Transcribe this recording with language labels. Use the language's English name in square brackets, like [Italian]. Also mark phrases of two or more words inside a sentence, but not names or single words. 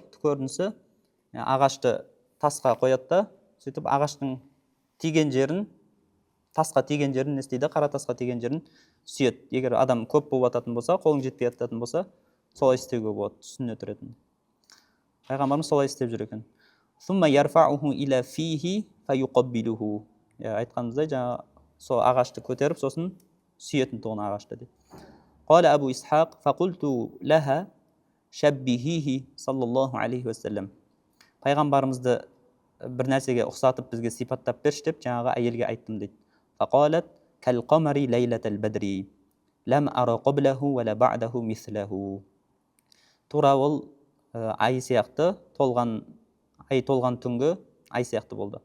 [Kazakh] Көрінісі, ағашты тасқа қояды да, сөйтіп ағаштың тиген жерін, тасқа тиген жерін не істейді? Қара тасқа тиген жерін сүйет. Егер адам көп болып ататын болса, қолың жетпей ататын болса, солай істеуге болады, үстіне тұратын. Пайғамбарымыз солай істеп жүр екен. [Arabic] ثم يرفعه إلى فيه فيقبله. [Kazakh] Айтқанымыздай, жаңа сол ағашты көтеріп, сосын сүйетін тұғын ағашты дейді. [Arabic] قال أبو إسحاق فقلت لها شبهيه صلى الله عليه وسلم. [Kazakh] Пайғамбарымызды бір нәрсеге ұқсатып бізге сипаттап берші деп жаңағы әйелге айттым дейді. [Arabic] فقالت كالقمر ليلة البدر لم أر قبله ولا بعده مثله. [Kazakh] Тура ол ай сияқты толған түнгі ай сияқты болды.